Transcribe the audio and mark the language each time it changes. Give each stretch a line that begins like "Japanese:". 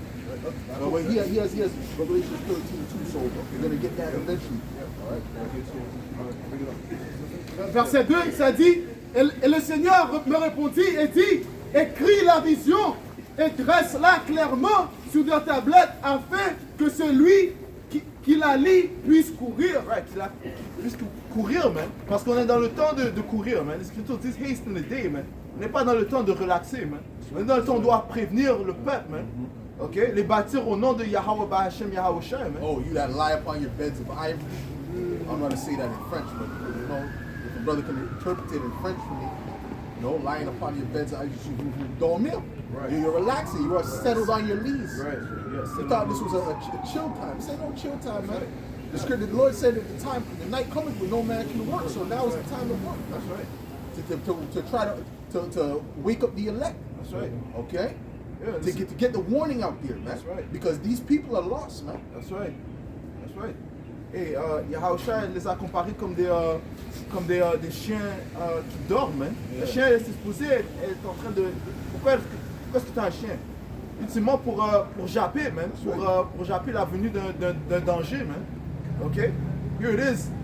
English: He has Revelation 13 too, so you're going to get that eventually.
French: Verset 2, ça dit, et le Seigneur me répondit et dit, écris la vision et dresse-la clairement sur des tablettes afin que celui qui la lit puisse courir. Right, puisse courir, man. Parce qu'on est dans le temps de courir, man. Les Écritures disent
English: haste in the day,
French: man. On n'est pas dans le temps de relaxer, man. On est dans le temps où on doit prévenir le peuple, man. Ok? Les bâtir au nom de Yahweh Bahashem Yahushua, man.
English: Oh, you that lie upon your beds of ivory. I'm going to say that in French, but you know, if a brother can interpret it in French for me, you know, lying upon your beds of ivory, you dormir. Right. You're relaxing. You are settled on your knees. Right. Yes. You thought this was a chill time. This ain't no chill time, man. The scripture, the Lord said at the time, the night cometh when no man can work. So now is the time to work. That's right. To try to wake up the elect. That's right. Okay? Yeah, To get the warning out there, man. That's right. Because these people are lost, man. That's right. right.
French: Et Yahusha les a comparés comme des chiens qui dorment. Hein. Le chien est supposé être en train de... Pourquoi est-ce que tu as un chien? Ultimement pour japper, man. Pour japper la venue d'un danger, man. Ok?
English: Here it is.